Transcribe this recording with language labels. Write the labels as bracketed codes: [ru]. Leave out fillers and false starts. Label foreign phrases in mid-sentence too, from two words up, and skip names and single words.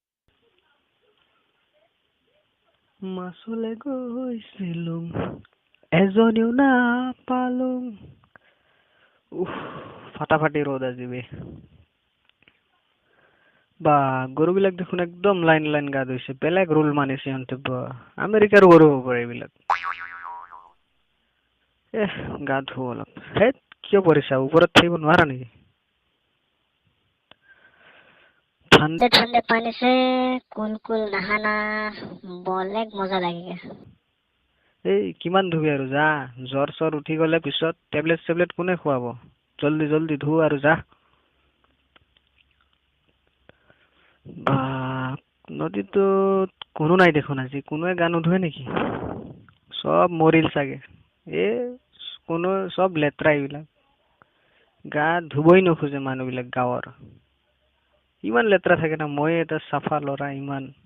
[as] মাছলে গৈছিলো এজনীও নাপালো ফাটাফাটি ৰ'দ আজি বে গৰুবিলাক দেখোন একদম লাইন লাইন গা ধুইছে বেলেগ ৰুল মানিছে সিহঁতে আমেৰিকাৰ গৰু হ'ব পাৰে এইবিলাক গা ধু অলপ কিয় পৰিছা ওপৰত থাকিব নোৱাৰা নেকি [hi] ठंडे ठंडे पानी से कुल नहाना बेलेग मजा लगेगा [as] কিমান ধুবি আৰু যা জ্বৰ চৰ উঠি গলে পিছত টেবলেট কোনে খুৱাব জল্দি জল্দি ধু আৰু যা নদীতো কোনো নাই দেখোন আজি কোনোৱে গা নুধুৱে নেকি চব মৰিল চাগে কোনো চব লেতেৰা এইবিলাক গা ধুবই নোখোজে মানুহবিলাক গাঁৱৰ ইমান লেতেৰা থাকে না মই এটা চাফা ল'ৰা ইমান